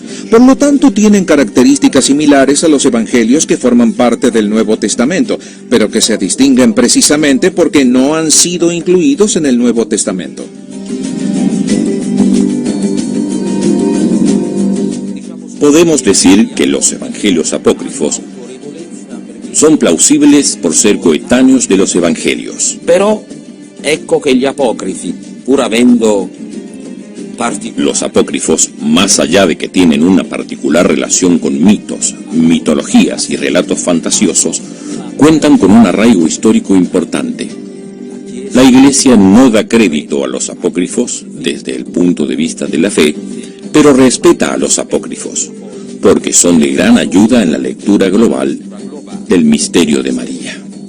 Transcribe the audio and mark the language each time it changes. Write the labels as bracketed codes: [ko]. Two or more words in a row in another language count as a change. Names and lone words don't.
[es] Por lo tanto, tienen características similares a los evangelios que forman parte del Nuevo Testamento, pero que se distinguen precisamente porque no han sido incluidos en el Nuevo Testamento. Podemos decir que los evangelios apócrifos son plausibles por ser coetáneos de los evangelios. [it] Però ecco che gli apocrifi, pur avendo [es] Los apócrifos, más allá de que tienen una particular relación con mitos, mitologías y relatos fantasiosos, cuentan con un arraigo histórico importante. La Iglesia no da crédito a los apócrifos desde el punto de vista de la fe, pero respeta a los apócrifos, porque son de gran ayuda en la lectura global del misterio de María.